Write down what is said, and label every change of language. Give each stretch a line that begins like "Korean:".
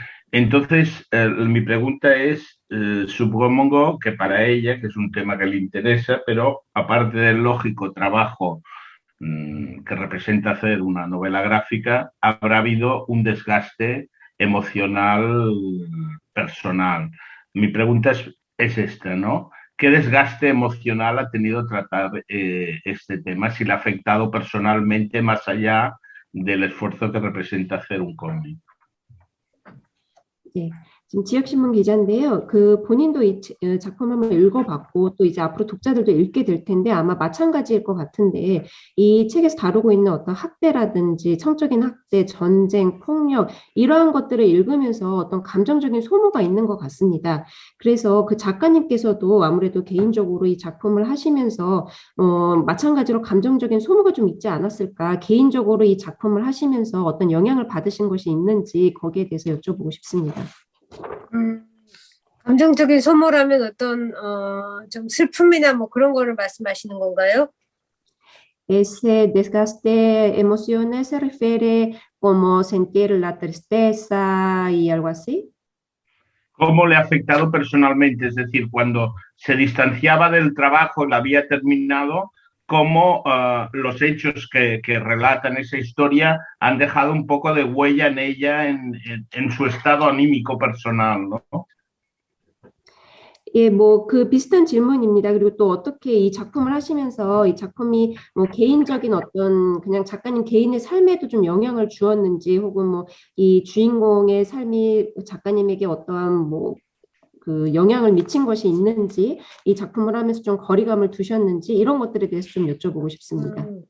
Spanish: Entonces, mi pregunta es, supongo que para ella, que es un tema que le interesa, pero aparte del lógico trabajo que representa hacer una novela gráfica, habrá habido un desgaste emocional personal. Mi pregunta es esta, ¿no? ¿Qué desgaste emocional ha tenido tratar este tema? Si le ha afectado personalmente más allá del esfuerzo que representa hacer un cómic.
Korean: 네, 지금 지역신문 기자인데요. 그 본인도 이 작품을 한번 읽어봤고 또 이제 앞으로 독자들도 읽게 될 텐데 아마 마찬가지일 것 같은데 이 책에서 다루고 있는 어떤 학대라든지 성적인 학대, 전쟁, 폭력 이러한 것들을 읽으면서 어떤 감정적인 소모가 있는 것 같습니다. 그래서 그 작가님께서도 아무래도 개인적으로 이 작품을 하시면서 마찬가지로 감정적인 소모가 좀 있지 않았을까? 개인적으로 이 작품을 하시면서 어떤 영향을 받으신 것이 있는지 거기에 대해서 여쭤보고 싶습니다. 감정적인 소모라면 어떤 좀 슬픔이나 뭐 그런 거를 말씀하시는 건가요?
Spanish: Ese desgaste de emociones se refiere como sentir la tristeza y algo así. ¿Cómo le ha afectado personalmente? Es decir, cuando se distanciaba del trabajo, la había terminado, cómo los hechos que relatan esa historia han dejado un poco de huella en ella, en su estado anímico personal, ¿no?
Korean: 예, 뭐 그 비슷한 질문입니다. 그리고 또 어떻게 이 작품을 하시면서 이 작품이 뭐 개인적인 어떤 그냥 작가님 개인의 삶에도 좀 영향을 주었는지 혹은 뭐 이 주인공의 삶이 작가님에게 어떠한 뭐 그 영향을 미친 것이 있는지 이 작품을 하면서 좀 거리감을 두셨는지 이런 것들에 대해서 좀 여쭤보고 싶습니다.